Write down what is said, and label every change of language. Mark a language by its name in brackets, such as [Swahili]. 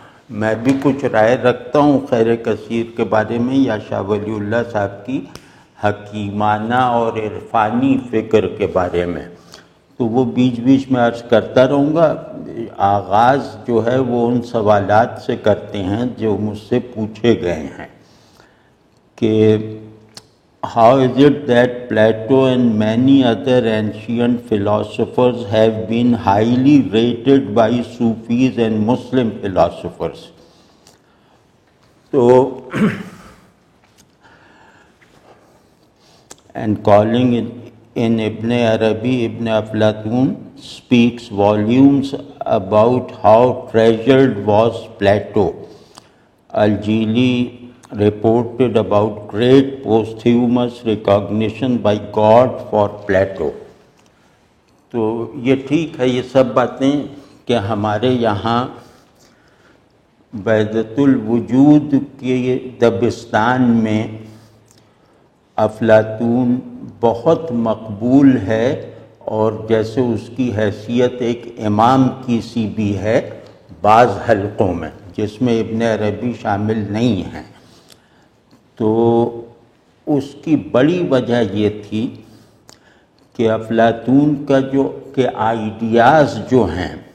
[Urdu] میں بھی کچھ رائے رکھتا ہوں خیر کثیر کے بارے میں یا شاہ ولی اللہ صاحب کی حکیمانہ اور عرفانی فکر کے بارے میں، تو وہ بیچ بیچ میں عرض کرتا رہوں گا۔ آغاز جو ہے وہ ان سوالات سے کرتے ہیں جو مجھ سے پوچھے گئے ہیں [English] کہ How is it that Plato and many other ancient philosophers have been highly rated by Sufis and Muslim philosophers? So, and calling in Ibn Arabi, Ibn Aflatun speaks volumes about how treasured was Plato. Al-Jili reported about great posthumous recognition by God for Plato. [Urdu] تو یہ ٹھیک ہے، یہ سب باتیں کہ ہمارے یہاں وحدت الوجود کے دبستان میں افلاطون بہت مقبول ہے، اور جیسے اس کی حیثیت ایک امام کی سی بھی ہے بعض حلقوں میں، جس میں ابن عربی شامل نہیں ہیں۔ تو اس کی بڑی وجہ یہ تھی کہ افلاطون کا کہ آئیڈیاز جو ہیں